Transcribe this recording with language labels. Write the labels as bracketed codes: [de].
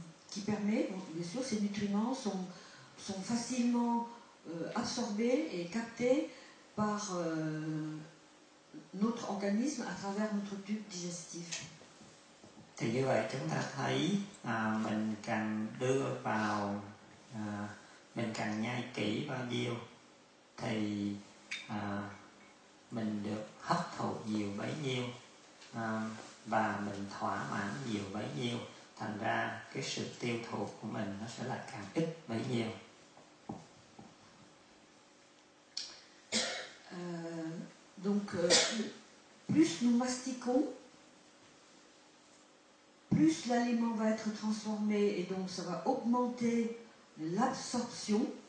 [fr] qui permet, bon, bien sûr ces nutriments sont facilement absorbés et captés par notre organisme à travers notre tube digestif. [vi] Thì như vậy chúng ta thấy mình càng đưa vào, mình càng nhai kỹ bao nhiêu thì mình được hấp thụ nhiều bấy nhiêu và mình thỏa mãn nhiều bấy nhiêu, thành ra cái sự tiêu thụ của mình nó sẽ là càng ít bấy nhiêu. [fr] Donc plus nous mastiquons, plus l'aliment va être transformé et donc ça va augmenter l'absorption.